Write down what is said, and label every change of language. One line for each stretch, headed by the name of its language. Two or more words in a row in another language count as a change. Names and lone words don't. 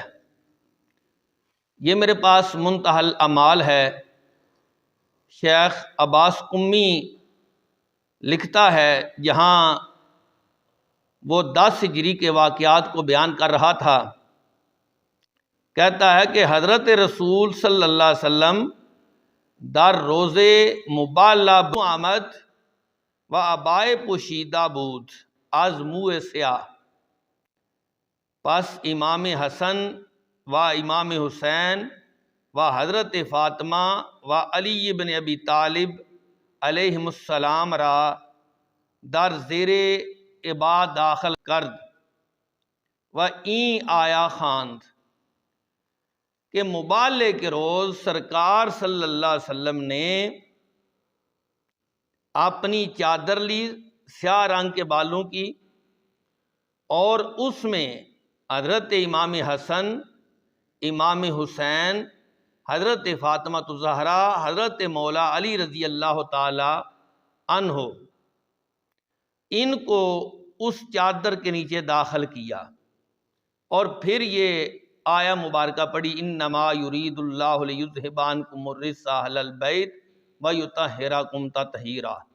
Urdu: یہ میرے پاس منتہی الاعمال ہے، شیخ عباس قمی لکھتا ہے، جہاں وہ 10 ہجری کے واقعات کو بیان کر رہا تھا، کہتا ہے کہ حضرت رسول
Arabic: صلی اللہ علیہ وسلم
Persian: در روز مبالہ آمد و عبائے پوشیدہ بود از منہ سیاہ، پس امام حسن و امام حسین و حضرت فاطمہ و علی بن ابی طالب
Arabic: علیہم السلام
Persian: را در زیر عباد داخل کرد و این آیا خواند
Urdu: کہ مبالغے کے روز سرکار
Arabic: صلی اللہ علیہ وسلم
Persian: نے
Urdu: اپنی چادر لی سیاہ رنگ کے بالوں کی، اور اس میں حضرت امام حسن، امام حسین، حضرت فاطمہ الزہرا، حضرت مولا علی
Arabic: رضی اللہ تعالی عنہ،
Urdu: ان کو اس چادر کے نیچے داخل کیا، اور پھر یہ آیا مبارکہ پڑھی
Arabic: انما یرید اللہ لیذھب عنکم الرجس اہل البیت ویطہرکم تطہیرا۔